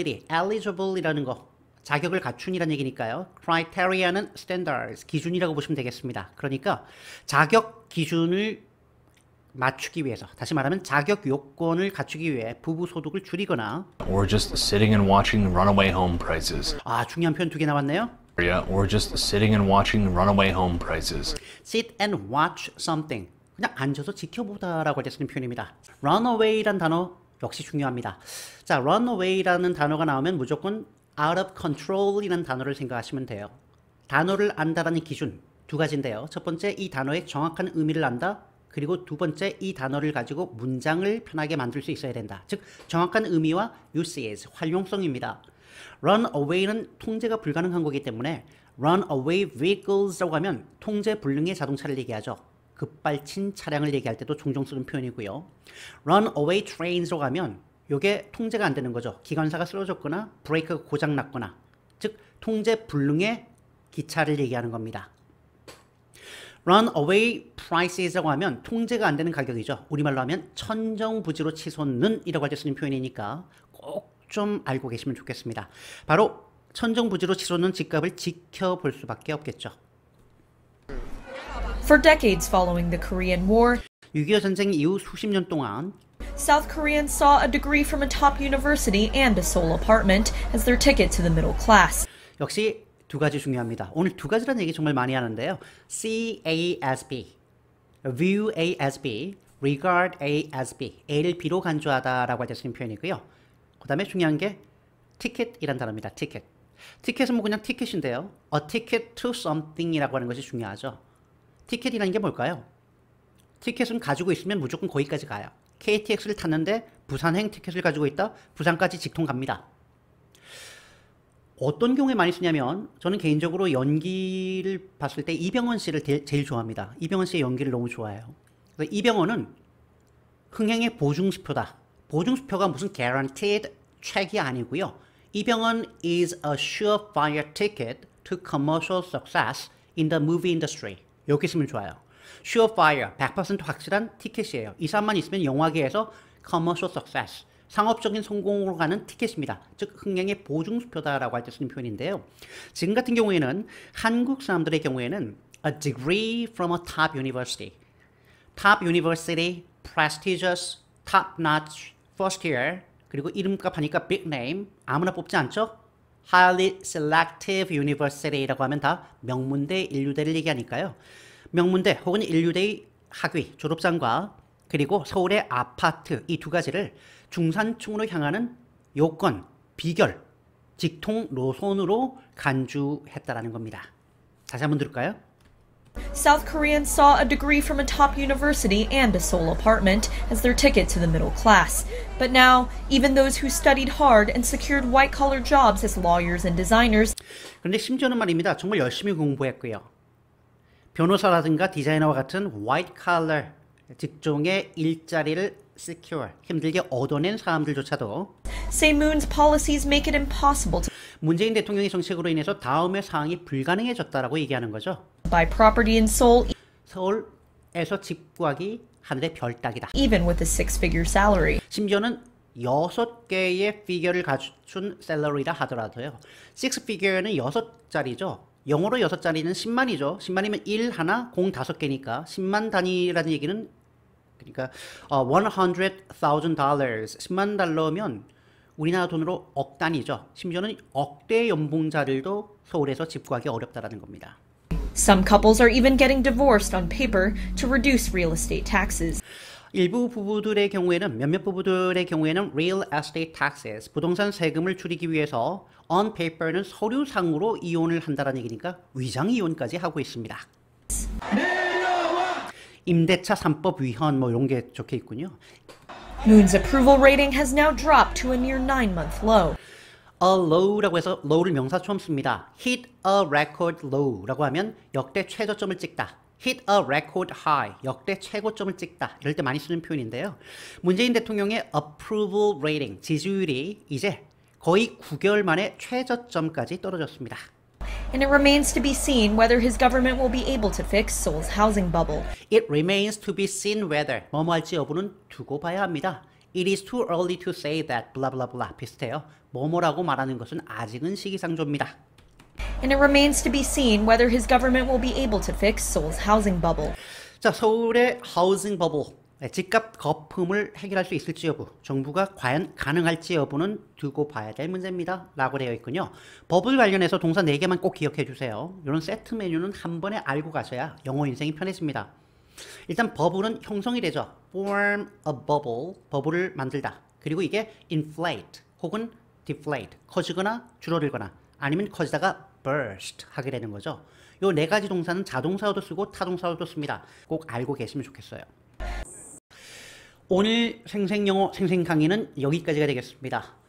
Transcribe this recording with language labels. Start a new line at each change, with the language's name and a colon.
Korean: eligible이라는 거 자격을 갖춘이라는 얘기니까요. criteria는 standards, 기준이라고 보시면 되겠습니다. 그러니까 자격 기준을 맞추기 위해서, 다시 말하면 자격 요건을 갖추기 위해 부부 소득을 줄이거나
English: or just sitting and watching runaway home prices.
Korean: 중요한 표현 두 개 나왔네요.
English: Or just sitting and watching runaway home prices. Sit and watch something.
Korean: 그냥 앉아서 지켜보다라고 할 때 쓰는 표현입니다. runaway란 단어 역시 중요합니다. 자, runaway라는 단어가 나오면 무조건
English: out of control
Korean: 이라는 단어를 생각하시면 돼요. 단어를 안다라는 기준 두 가지인데요. 첫 번째, 이 단어의 정확한 의미를 안다. 그리고 두 번째, 이 단어를 가지고 문장을 편하게 만들 수 있어야 된다. 즉, 정확한 의미와 usage, 활용성입니다. runaway는 통제가 불가능한 거기 때문에
English: runaway vehicles
Korean: 라고 하면 통제 불능의 자동차를 얘기하죠. 급발친 차량을 얘기할 때도 종종 쓰는 표현이고요.
English: runaway trains
Korean: 라고 하면 이게 통제가 안 되는 거죠. 기관사가 쓰러졌거나 브레이크가 고장났거나, 즉 통제 불능의 기차를 얘기하는 겁니다.
English: runaway prices
Korean: 라고 하면 통제가 안 되는 가격이죠. 우리말로 하면 천정부지로 치솟는 이라고 할 때 쓰는 표현이니까 꼭 좀 알고 계시면 좋겠습니다. 바로 천정부지로 치솟는 집값을 지켜볼 수밖에 없겠죠.
English: For decades following the Korean War,
Korean: 6.25 전쟁 이후 수십 년 동안
English: South Koreans saw a degree from a top university and a Seoul apartment as their ticket to the middle class.
Korean: 역시 두 가지 중요합니다. 오늘 두 가지라는 얘기 정말 많이 하는데요.
English: See A as B, View A as B, Regard A as B.
Korean: A를 B로 간주하다라고 할 때 쓰는 표현이고요. 그 다음에 중요한 게 ticket이란 단어입니다.
English: ticket.
Korean: 티켓은 뭐 그냥 티켓인데요.
English: A ticket to something
Korean: 이라고 하는 것이 중요하죠. 티켓이라는 게 뭘까요? 티켓은 가지고 있으면 무조건 거기까지 가요. KTX를 탔는데 부산행 티켓을 가지고 있다? 부산까지 직통 갑니다. 어떤 경우에 많이 쓰냐면 저는 개인적으로 연기를 봤을 때 이병헌 씨를 제일 좋아합니다. 이병헌 씨의 연기를 너무 좋아해요. 그래서 이병헌은 흥행의 보증수표다. 보증수표가 무슨 guaranteed 책이 아니고요.
English: 이병헌 is a surefire ticket to commercial success in the movie industry.
Korean: 이렇게 쓰면 좋아요. surefire, 100% 확실한 티켓이에요. 이 사람만 있으면 영화계에서
English: commercial success,
Korean: 상업적인 성공으로 가는 티켓입니다. 즉 흥행의 보증수표다라고 할 때 쓰는 표현인데요. 지금 같은 경우에는 한국 사람들의 경우에는
English: a degree from a top university,
Korean: top university, prestigious, top-notch, first year, 그리고 이름값 하니까 big name, 아무나 뽑지 않죠?
English: highly selective university
Korean: 라고 하면 다 명문대, 인류대를 얘기하니까요. 명문대 혹은 인류대의 학위, 졸업장과 그리고 서울의 아파트 이 두 가지를 중산층으로 향하는 요건, 비결, 직통 노선으로 간주했다라는 겁니다. 다시 한번 들을까요?
English: South Koreans saw a degree from a top university and a Seoul apartment as their ticket to the middle class. But now, even those who studied hard and secured white-collar jobs as lawyers and designers,
Korean: 그런데 심지어는 말입니다. 정말 열심히 공부했고요. 변호사라든가 디자이너와 같은
English: white collar
Korean: 직종의 일자리를 secure, 힘들게 얻어낸 사람들조차도
English: say Moon's policies make it impossible to
Korean: 문재인 대통령의 정책으로 인해서 다음의 상황이 불가능해졌다라고 얘기하는 거죠.
English: buy property in Seoul,
Korean: 서울에서 집 구하기 하늘의 별 따기다.
English: even with a six-figure salary.
Korean: 심지어는 6개의 피겨를 갖춘 셀러리라 하더라도요. 6피겨는 6자리죠. 영어로 6자리는 10만이죠. 10만이면 1 하나, 공 5개니까 10만 단위라는 얘기는 그러니까 $100,000, $10만 달러면 우리나라 돈으로 억 단위죠. 심지어는 억대 연봉자들도 서울에서 집 구하기 어렵다라는 겁니다.
English: Some couples are even getting divorced on paper to reduce real estate taxes.
Korean: 일부 부부들의 경우에는 몇몇 부부들의 경우에는
English: real estate taxes,
Korean: 부동산 세금을 줄이기 위해서
English: on paper
Korean: 는 서류상으로 이혼을 한다는 얘기니까 위장 이혼까지 하고 있습니다. 임대차 3법 위헌 뭐 이런 게 적혀 있군요.
English: Moon's approval rating has now dropped to a near 9-month low.
Korean: a low라고 해서 low를 명사 처음 씁니다.
English: hit a record low
Korean: 라고 하면 역대 최저점을 찍다.
English: hit a record high,
Korean: 역대 최고점을 찍다. 이럴 때 많이 쓰는 표현인데요. 문재인 대통령의
English: approval rating,
Korean: 지지율이 이제 거의 9개월 만에 최저점까지 떨어졌습니다.
English: And it remains to be seen whether his government will be able to fix Seoul's housing bubble. It remains to be seen whether
Korean: 뭐뭐 할지 여부는 두고 봐야 합니다.
English: It is too early to say that blah blah blah
Korean: 비슷해요. 뭐뭐라고 말하는 것은 아직은 시기상조입니다.
English: And it remains to be seen whether his government will be able to fix Seoul's housing bubble.
Korean: 자, 서울의
English: housing bubble
Korean: 집값 거품을 해결할 수 있을지 여부, 정부가 과연 가능할지 여부는 두고 봐야 될 문제입니다. 라고 되어 있군요. 버블 관련해서 동사 4개만 꼭 기억해 주세요. 이런 세트 메뉴는 한 번에 알고 가셔야 영어 인생이 편해집니다. 일단 버블은 형성이 되죠.
English: form a bubble,
Korean: 버블을 만들다. 그리고 이게 inflate 혹은 deflate, 커지거나 줄어들거나 아니면 커지다가 burst 하게 되는 거죠. 요 4가지 동사는 자동사로도 쓰고 타동사로도 씁니다. 꼭 알고 계시면 좋겠어요. 오늘 생생영어 생생 강의는 여기까지가 되겠습니다.